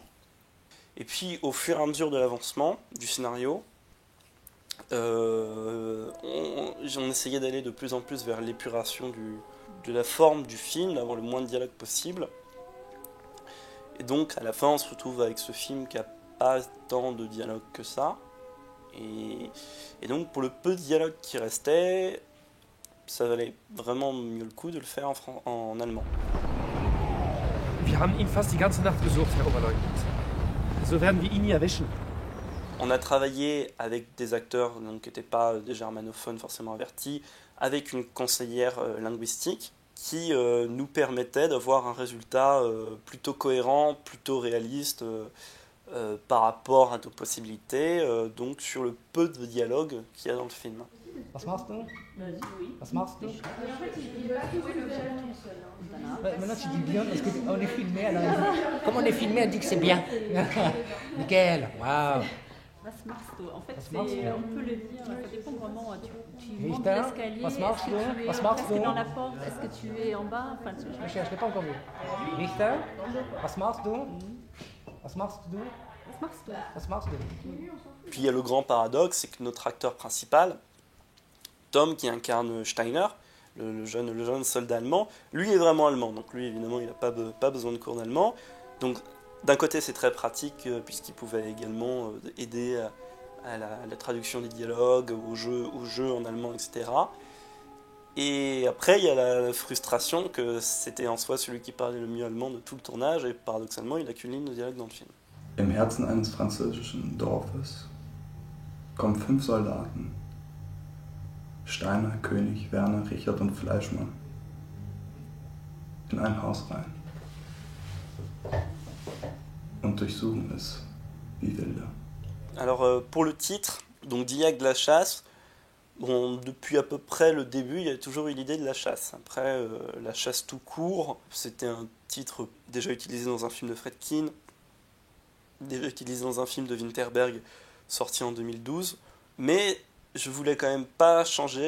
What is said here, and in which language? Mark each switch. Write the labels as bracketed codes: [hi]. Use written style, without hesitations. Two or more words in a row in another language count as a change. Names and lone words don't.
[fr] Et puis au fur et à mesure de l'avancement du scénario, on essayait d'aller de plus en plus vers l'épuration de la forme du film, d'avoir le moins de dialogue possible. Et donc à la fin on se retrouve avec ce film qui a pas tant de dialogue que ça. Et donc pour le peu de dialogue qui restait, ça valait vraiment mieux le coup de le faire en allemand. [de] Wir haben ihn fast die ganze Nacht gesucht, Herr Oberleutnant. So werden wir ihn nie erwischen. [fr] On a travaillé avec des acteurs donc, qui n'étaient pas des germanophones forcément avertis, avec une conseillère linguistique qui nous permettait d'avoir un résultat plutôt cohérent, plutôt réaliste par rapport à nos possibilités, donc sur le peu de dialogue qu'il y a dans le film. [de] Was machst du? [fr] Oui. [de] Was machst du? [fr] En fait, il va jouer le violon tout seul. Maintenant tu dis bien parce qu'on est filmé alors. Comme on est filmé, on dit que c'est bien. Nickel, waouh. [de] Was machst du? [fr] En fait, c'est, on peut le dire, ça dépend vraiment. Tu montes Richter, l'escalier, [de] was machst [fr] est-ce [de] du? [fr] que tu es [de] Was machst [fr] presque [de] du? [fr] dans la porte, est-ce que tu es en bas, enfin, Je l'ai pas encore vu. [de] Richter, was machst du? Was machst du? Was machst du? Was machst du? [fr] Puis il y a le grand paradoxe, c'est que notre acteur principal, Tom, qui incarne Steiner, le jeune soldat allemand, lui est vraiment allemand. Donc lui, évidemment, il n'a pas besoin de cours d'allemand. Donc d'un côté, c'est très pratique, puisqu'il pouvait également aider à la traduction des dialogues, au jeu en allemand, etc. Et après, il y a la frustration que c'était en soi celui qui parlait le mieux allemand de tout le tournage, et paradoxalement, il n'a qu'une ligne de dialogue dans le film. [de] Im Herzen eines französischen Dorfes kommen 5 Soldaten. Steiner, König, Werner, Richard und Fleischmann. In ein Haus rein. Und durchsuchen es wie Wilde. [fr] Alors pour le titre, donc Die Jagd, la chasse, Bon, depuis à peu près le début, il y a toujours eu l'idée de la chasse. Après, la chasse tout court, c'était un titre déjà utilisé dans un film de Friedkin, déjà utilisé dans un film de Winterberg sorti en 2012, mais je voulais quand même pas changer.